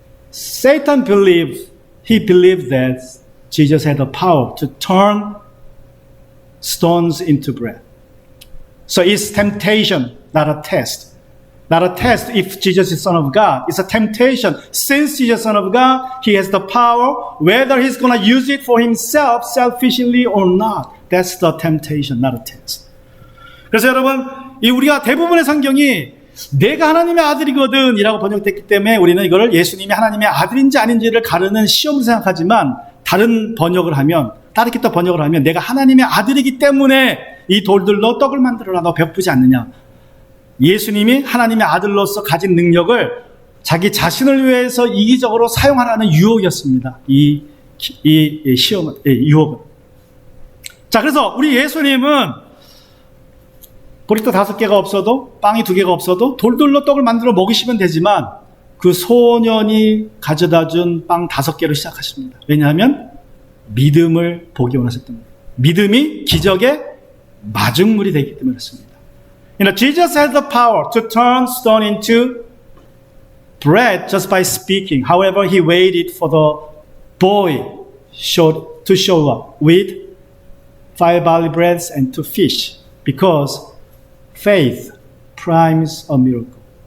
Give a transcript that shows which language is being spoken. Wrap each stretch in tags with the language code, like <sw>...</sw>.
<en>Satan believed that Jesus had the power to turn stones into bread. So it's temptation, not a test. Not a test if Jesus is Son of God. It's a temptation. Since Jesus is Son of God, He has the power, whether He's going to use it for Himself selfishly or not. That's the temptation, not a test.</en> <ko>그래서 여러분, 우리가 대부분의 성경이 내가 하나님의 아들이거든 이라고 번역됐기 때문에 우리는 이거를 예수님이 하나님의 아들인지 아닌지를 가르는 시험으로 생각하지만 다른 번역을 하면, 다르게 또 번역을 하면 내가 하나님의 아들이기 때문에 이 돌들로 떡을 만들어라, 너 배고프지 않느냐. 예수님이 하나님의 아들로서 가진 능력을 자기 자신을 위해서 이기적으로 사용하라는 유혹이었습니다. 이 시험은, 유혹은. 자, 그래서 우리 예수님은 보리떡 5개가 없어도, 빵이 2개가 없어도 돌들로 떡을 만들어 먹이시면 되지만 그 소년이 가져다 준 빵 5개로 시작하십니다. 왜냐하면 믿음을 보기 원하셨던 거예요. 믿음이 기적의 마중물이 되기 때문에 그렇습니다.</ko> <en>Jesus has the power to turn stone into bread just by speaking. However, He waited for the boy to show up with 5 barley breads and 2 fish because faith primes a miracle.</en>